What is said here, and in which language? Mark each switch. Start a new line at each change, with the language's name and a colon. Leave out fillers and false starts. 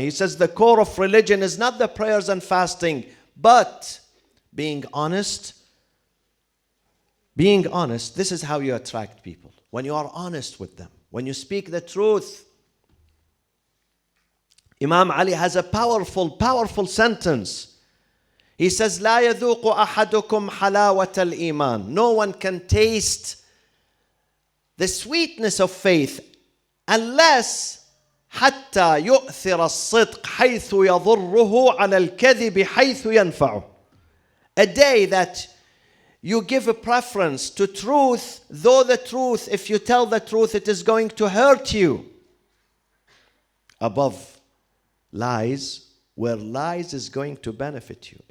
English: He says the core of religion is not the prayers and fasting, but being honest. Being honest, this is how you attract people. When you are honest with them, when you speak the truth. Imam Ali has a powerful sentence. He says,
Arabic: لا يذوق أحدكم حلاوة الإيمان.
English: No one can taste the sweetness of faith unless
Arabic: حتى يؤثر الصدق حيث يضره على الكذب حيث ينفعه.
English: A day that you give a preference to truth, though the truth, if you tell the truth, it is going to hurt you, above lies, where lies is going to benefit you.